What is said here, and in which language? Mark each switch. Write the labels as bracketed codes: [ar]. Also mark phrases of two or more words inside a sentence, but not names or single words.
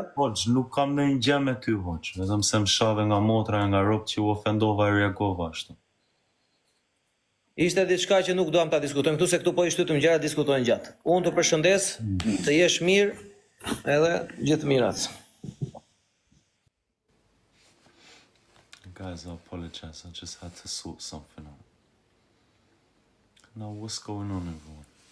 [sq] Hoxh, nuk kam ndonjë gjë me ty, hoxh. Vetëm se më shave nga motra, nga rob që u ofendova e reagova ashtu. Ishte diçka që nuk duam ta diskutojmë këtu, se këtu po i shtytëm gjëra diskutojnë gjatë. Unë të përshëndes, të jesh mirë, edhe gjithë mirat. [en] Guys, I apologize. I just had to sort something out. Now, what's going on, everyone?